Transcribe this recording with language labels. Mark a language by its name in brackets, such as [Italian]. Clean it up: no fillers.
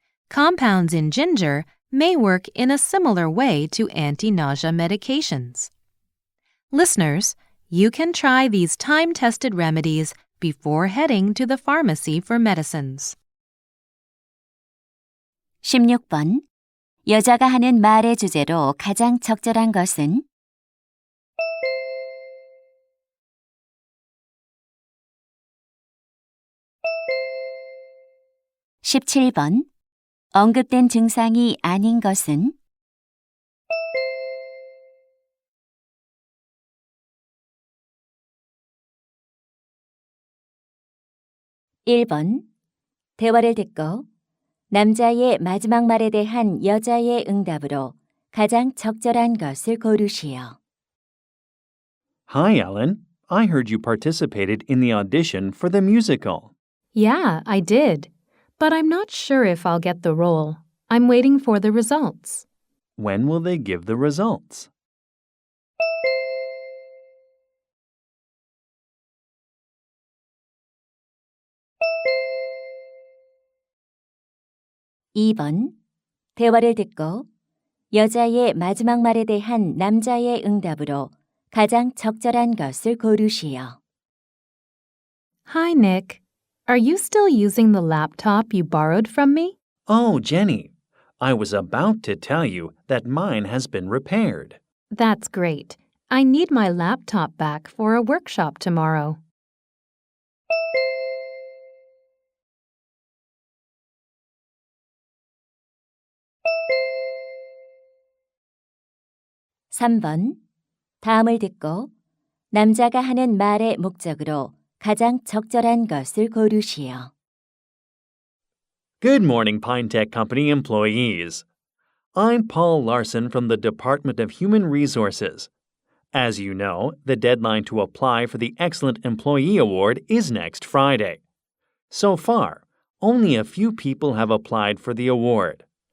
[English] Compounds in ginger may work in a similar way to anti-nausea medications. Listeners, you can try these time-tested remedies before heading to the pharmacy for medicines. [Korean] 16번. 여자가 하는 말의 주제로 가장 적절한 것은? 17번. 언급된 증상이 아닌 것은? 1번. 대화를 듣고 남자의 마지막 말에 대한 여자의 응답으로 가장 적절한 것을 고르시오. [English] Hi, Ellen. I heard you participated in the audition for the musical. Yeah, I did. But I'm not sure if I'll get the role. I'm waiting for the results. When will they give the results? [Korean] 2번. 대화를 듣고 여자의 마지막 말에 대한 남자의 응답으로 가장 적절한 것을 고르시오. [English] Hi, Nick. Are you still using the laptop you borrowed from me? Oh, Jenny. I was about to tell you that mine has been repaired. That's great. I need my laptop back for a workshop tomorrow. [Korean] 3번. 다음을 듣고 남자가 하는 말의 목적으로 가장 적절한 것을 고르시오. [English] Good morning, Pine Tech Company employees. I'm Paul Larson from the Department of Human Resources. As you know, the deadline to apply for the Excellent Employee Award is next Friday. So far, only a few people have applied for the award.